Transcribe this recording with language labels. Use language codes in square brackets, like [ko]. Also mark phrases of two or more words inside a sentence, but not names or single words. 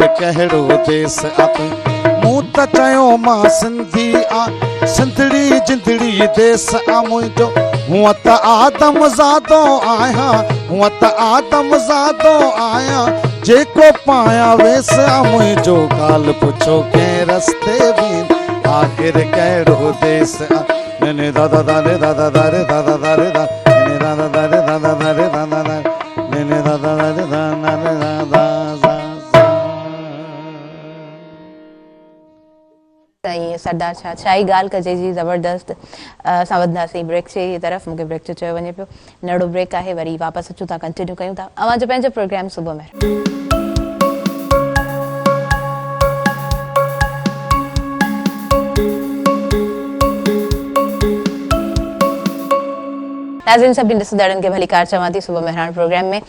[sd] कहिड़ो देस आ तुंहिंजो मूं त चयो मां सिंधी आ सिंधड़ी जिंदड़ी देस आ मुंहिंजो हूअं त आदम ज़ादो आहियां हूअं त आदम ज़ादो आहियां जेको पायां वेस आ मुंहिंजो ॻाल्हि पुछो कंहिं रस्ते बि आख़िर कहिड़ो देस आ ने दादा दारे दादा दारे दादा दारे दा ने दादा दारे दादा दारे दादा दारे ने दादा दारे दादा दादा साईं सरदार छा ई ॻाल्हि कजे जी ज़बरदस्त। असां वधंदासीं ब्रेक जे तरफ़, मूंखे ब्रेक जो चयो वञे पियो, नंढो ब्रेक आहे, वरी वापसि अचूं था, कंटिन्यू कयूं था अवां जो पंहिंजो प्रोग्राम सुबुह में। नाज़रीन सभिनी ॾिसंदड़नि खे भली कार चवां थी सुबुह मेहरान प्रोग्राम में।